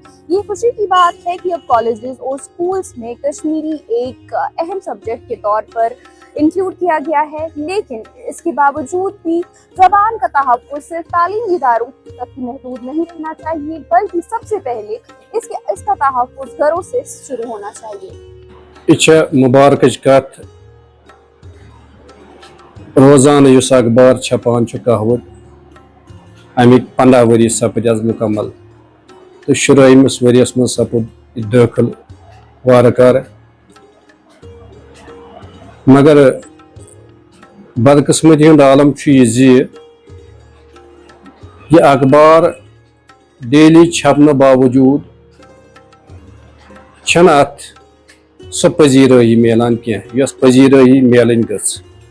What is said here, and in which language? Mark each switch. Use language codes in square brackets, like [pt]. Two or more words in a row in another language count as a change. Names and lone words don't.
[ur] یہ خوشی کی بات ہے کہ اب کالجز اور اسکولز میں کشمیری ایک اہم سبجیکٹ کے طور پر انکلوڈ کیا گیا ہے، لیکن اس کے باوجود بھی زبان کا تحفظ صرف تعلیمی اداروں تک محدود نہیں رہنا چاہیے بلکہ سب سے پہلے اس کا تحفظ گھروں سے شروع ہونا چاہیے۔ [ks] یہ مبارکچ کت روزانہ یُس اخبار چھپان چھُ کہاوت امیک 15 ؤری سپد آز مکمل تو شُرٲیمِس ؤریَس منٛز سپُد یہِ دٲخل وارٕ کارٕ مگر بدقسمتی ہُنٛد عالم چھُ یہِ زِ یہِ اخبار ڈیلی چھپنہٕ باوجوٗد چھنہٕ اتھ سۄ پذیرٲیی میلان کینٛہہ یۄس پذیرٲیی میلٕنۍ گٔژھ۔